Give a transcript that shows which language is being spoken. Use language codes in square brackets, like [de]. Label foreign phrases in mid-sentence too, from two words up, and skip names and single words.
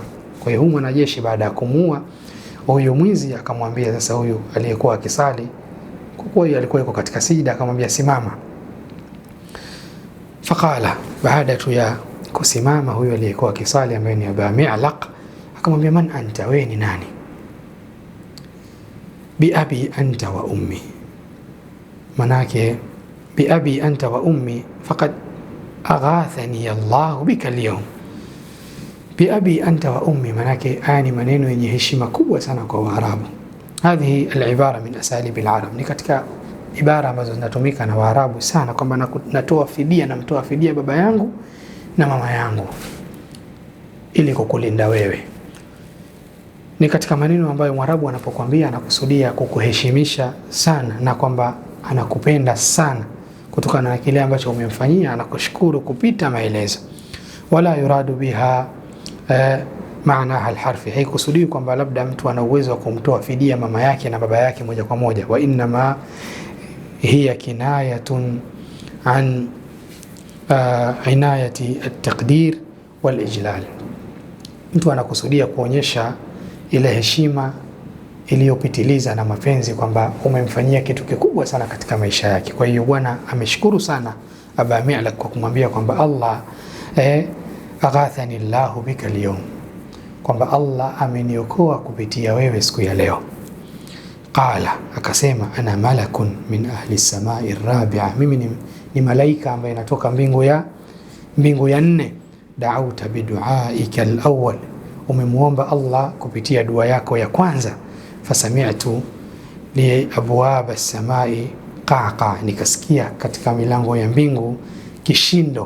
[sw] Kwa hiyo huyu mwanajeshi baada ya kumuua huyu mwizi akamwambia sasa huyu aliyekuwa akisali, kwa kuwa alikuwa yuko katika sijda, akamwambia simama. Faqala, baada tu ya kusimama huyu aliyekuwa akisali ambaye ni Aba Mi'laq, akamwambia [ar] من أنت, [sw] wewe ni nani? [ar] بأبي أنت وأمي, manake بأبي أنت وأمي فقد أغاثني الله بك اليوم. بأبي أنت وأمي, [sw] manake ani maneno yenye heshima kubwa sana kwa Waarabu. [ar] هذه العبارة من أساليب العرب, [sw] ni katika ibara ambazo zinatumika na Waarabu sana, kwamba natoa fidia, namtoa fidia baba yangu na mama yangu ili kukulinda wewe. Ni katika maneno ambayo Mwarabu anapokuambia anakusudia kukuheshimisha sana, na kwamba anakupenda sana kutokana na kile ambacho umemfanyia, anakushukuru kupita maelezo. [ar] ولا يراد بها معنى الحرف, [sw] haikusudii kwamba labda mtu ana uwezo wa kumtoa fidia mama yake na baba yake moja kwa moja. [ar] وإنما هي كناية عن عناية التقدير والإجلال, [sw] mtu anakusudia kuonyesha ile heshima iliyopitiliza na mapenzi, kwamba umemfanyia kitu kikubwa sana katika maisha yake. Kwa hiyo bwana ameshukuru sana Aba Mi'laq kwa kumwambia kwamba Allah [ar] أغاثني الله بك اليوم, [sw] kwamba Allah ameniokoa kupitia wewe siku ya leo. [ar] Qala, akasema أنا ملك من أهل السماء الرابعة, [sw] mimi ni malaika ambaye natoka mbingu ya 4. [ar] دعوت بدعائك الأول, [sw] umemuomba Allah kupitia dua yako ya kwanza. [ar] فسمعت لأبواب السماء قعقعة, [sw] nikasikia katika milango ya mbingu kishindo.